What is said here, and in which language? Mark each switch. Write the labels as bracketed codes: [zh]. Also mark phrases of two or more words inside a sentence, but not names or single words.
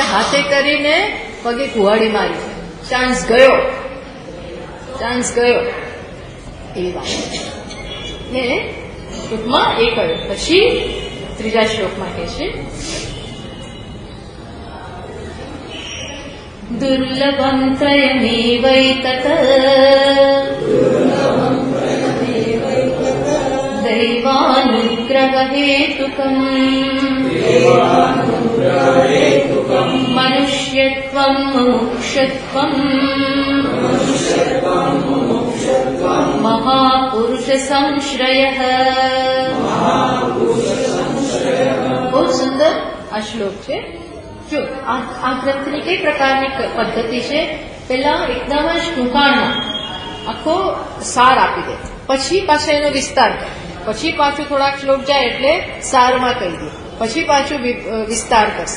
[gu] હાથે કરીને પગે કુહાડી મારી, ચાન્સ ગયો એવી વાત ને ટૂંકમાં એ કહ્યું. પછી ત્રીજા શ્લોકમાં કહે છે [sa] दुर्लभं त्रयमेवैतत् दैवानुग्ररहेतुकम् मनुष्यत्वं मुमुक्षत्वम् महापुरुषसंश्रयः। [gu] બહુ સુંદર આ શ્લોક છે. જો આ ગ્રંથની કઈ પ્રકારની પદ્ધતિ છે, પેલા એકદમ જ ટૂંકાણમાં આખો સાર આપી દે, પછી પાછા એનો વિસ્તાર કરે, પછી પાછું થોડાક શ્લોક જાય એટલે સારમાં કહી દે, પછી પાછું વિસ્તાર કરશે.